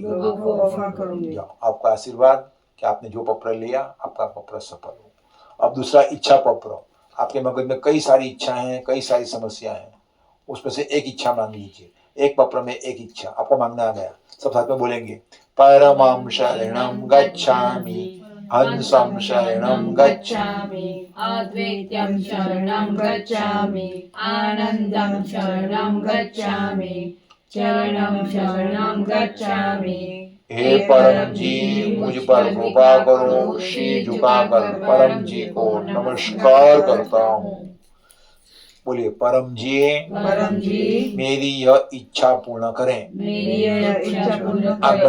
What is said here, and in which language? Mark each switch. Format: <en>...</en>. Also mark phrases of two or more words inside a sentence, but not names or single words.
<hi>लोगों को ऑफर करूंगी जाओ, आपका आशीर्वाद कि आपने जो पत्र लिया आपका पत्र सफल हो। अब दूसरा इच्छा पत्र आपके मगज में कई सारी इच्छाएं हैं कई सारी समस्याएं हैं उसमें से एक इच्छा मांग लीजिए एक पत्र में एक इच्छा आपको मांगना आ गया सब साथ में बोलेंगे</hi> <sa>परमं शरणं गच्छामि हंसं शरणं गच्छामि अद्वैतं शरणं गच्छामि आनन्दं शरणं गच्छामि चरणं शरणं गच्छामि।</sa> <hi>हे परम जी मुझ पर कृपा करो शीर झुकाकर परम जी को नमस्कार करता हूँ बोलिए परम जी मेरी यह इच्छा पूर्ण करें मेरी यह इच्छा पूर्ण आप करें।</hi>